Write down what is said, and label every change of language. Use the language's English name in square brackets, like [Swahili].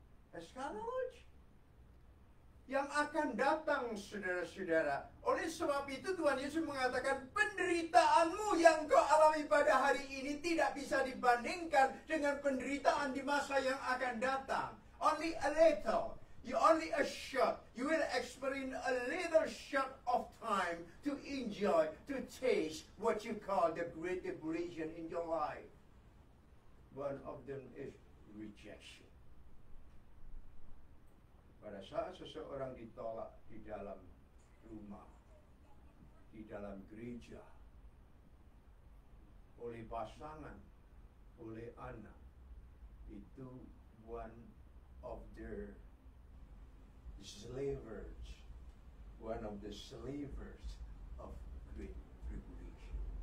[Indonesian] Eskatologi yang akan datang, saudara-saudara. Oleh sebab itu Tuhan Yesus mengatakan, penderitaanmu yang kau alami pada hari ini tidak bisa dibandingkan dengan penderitaan di masa yang akan datang. [English] Only a little. You only a short. You will experience a little short of time to enjoy, to taste what you call the great tribulation in your life. One of them is rejection. [Indonesian] Pada saat seseorang ditolak di dalam rumah, di dalam gereja, oleh pasangan, oleh anak, itu [English] one of their slavers, one of the slavers of Great Tribulation.